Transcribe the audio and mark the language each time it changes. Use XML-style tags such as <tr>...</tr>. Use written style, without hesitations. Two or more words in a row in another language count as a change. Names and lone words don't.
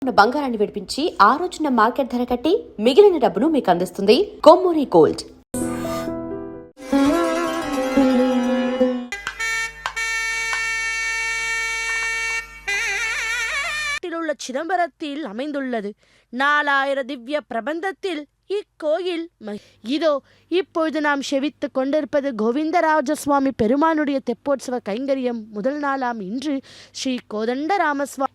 <te>బంగారాన్ని విడిపించి ఆ రోజున మార్కెట్ ధర కట్టి మిగిలిన డబ్బును మీకు అందిస్తుంది కొమ్మూరి గోల్డ్.</te> <ta>உள்ள சிதம்பரத்தில் அமைந்துள்ளது. 4000 திவ்ய பிரபந்தத்தில் இக்கோயில் இதோ இப்பொழுது நாம் செவித்து கொண்டிருப்பது கோவிந்தராஜசுவாமி பெருமானுடைய தெப்போற்சவ கைங்கரியம் முதல் நாளாம் இன்று ஸ்ரீ கோதண்டராமசுவாமி.</ta>